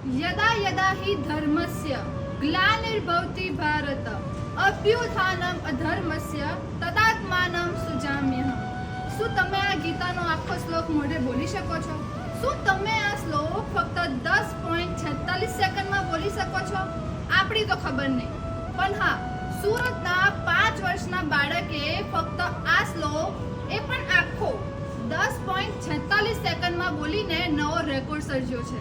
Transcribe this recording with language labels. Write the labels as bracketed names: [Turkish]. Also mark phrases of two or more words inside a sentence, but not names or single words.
[Sanskrit] यदा यदा हि धर्मस्य ग्लानिर्भवति भारत अभ्युत्थानम अधर्मस्य तदात्मानं सुजाम्यहम्। [Gujarati] શું તમે આ ગીતાનો આખો શ્લોક મોઢે બોલી શકો છો? શું તમે આ શ્લોક ફક્ત 10.46 સેકન્ડમાં બોલી શકો છો? આપણી તો ખબર નહીં, પણ હા, સુરતના 5 વર્ષના બાળકે ફક્ત આ શ્લોક એ પણ આખો 10.46 સેકન્ડમાં બોલીને નવો રેકોર્ડ સર્જ્યો છે।